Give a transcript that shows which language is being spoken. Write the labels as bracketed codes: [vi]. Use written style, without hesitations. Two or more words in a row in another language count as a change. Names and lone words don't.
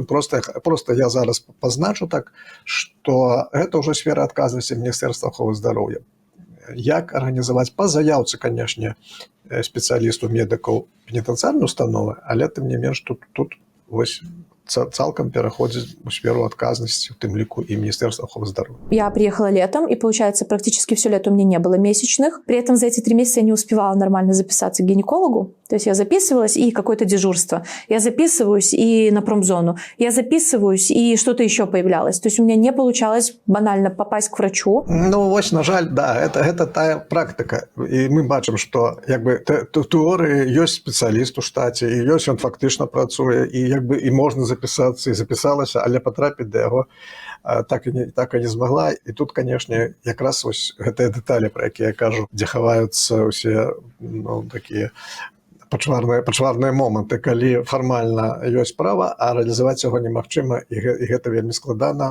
[be] Просто я зараз пазначу так, што гэта ўжо сфера адказнасці Міністэрства аховы здароўя. Як арганізаваць па заяўцы, канешне, спецыялісту, медыкаў пенітэнцыярнай установы, але тым не менш тут вось цалкам пераходзіць у сферу адказнасці, у тым ліку і Міністэрства охороны здароўя. [ru] Я приехала летом, и, получается, практически все лето у меня не было месячных. При этом за эти 3 месяца я не успевала нормально записаться к гинекологу. То есть я записывалась, и какое-то дежурство. Я записываюсь, и на промзону. Я записываюсь, и что-то еще появлялось. То есть у меня не получалось банально попасть к врачу. [be] Ну, вось, на жаль, да, гэта тая практыка. І мы бачым, што тэорыі ёсць спецыяліст у штаце, і ёсць ён фактычна працуе, і можна запісацца, і запісалася, але патрапіць да яго так і не змагла. І тут, канешне, якраз вось гэтыя дэталі, пра якія я кажу, дзе хаваюцца ўсе такія пачварныя моманты, калі фармальна ёсць права, а рэалізаваць яго немагчыма, і гэта вельмі складана.